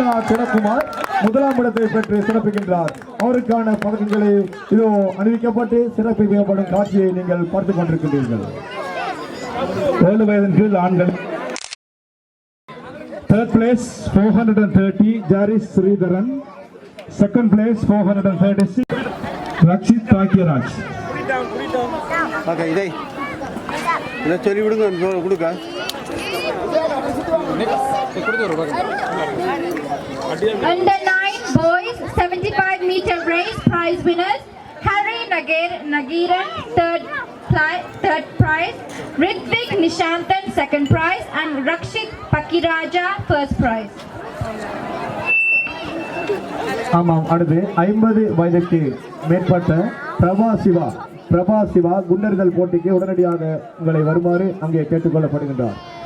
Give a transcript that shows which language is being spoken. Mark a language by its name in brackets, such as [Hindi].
[Tamil] குணகுமார் முதலாம் இடத்தை பெற்று சிறப்பிக்கின்றார். அவருக்கான பதக்கங்களை இதோ அணிவிக்கப்பட்டு சிறப்பிக்கப்படும் காட்சியை நீங்கள் பார்த்துக் கொண்டிருக்கின்றீர்கள். 7 வயதின் கீழ் ஆண்கள் [English] Third place 430 Jaris Sridharan. Second place 436 Rakshit Takyaraj. [Tamil] Okay இதை சொல்லி விடுங்க கொடுக்க [English] Under 9 boys 75-meter race prize winners Harry Nagiran third prize, Ritvik Nishanthan second prize and Rakshit Pakiraja first prize. [Tamil] ஆமாம், அடுத்து 50 வயதுக்கு மேற்பட்ட பிரபா சிவா குண்டர்கள் போட்டிக்கு உடனடியாக உங்களை வருமாறு அங்கே கேட்டுக்கொள்ளப்படுகின்றார்.